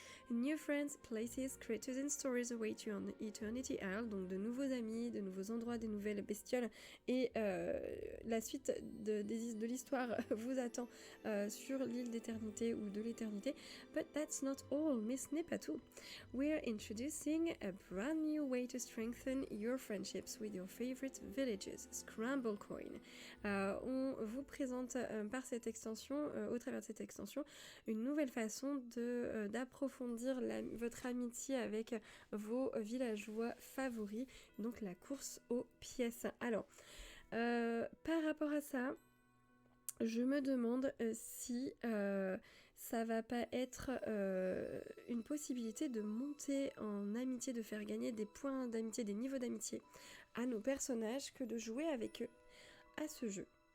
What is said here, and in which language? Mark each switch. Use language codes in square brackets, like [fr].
[en] New friends, places, creatures and stories await you on Eternity Isle, [fr] donc de nouveaux amis, de nouveaux endroits, des nouvelles bestioles, et la suite de l'histoire vous attend sur l'île d'éternité ou de l'éternité. [en] But that's not all, [fr] mais ce n'est pas tout. [en] We're introducing a brand new way to strengthen your friendships with your favorite villages, Scramble Coin. [fr] On vous présente par cette extension, au travers de cette extension, une nouvelle façon d'approfondir votre amitié avec vos villageois favoris, donc la course aux pièces. Alors, par rapport à ça, je me demande si ça va pas être une possibilité de monter en amitié, de faire gagner des points d'amitié, des niveaux d'amitié à nos personnages que de jouer avec eux à ce jeu.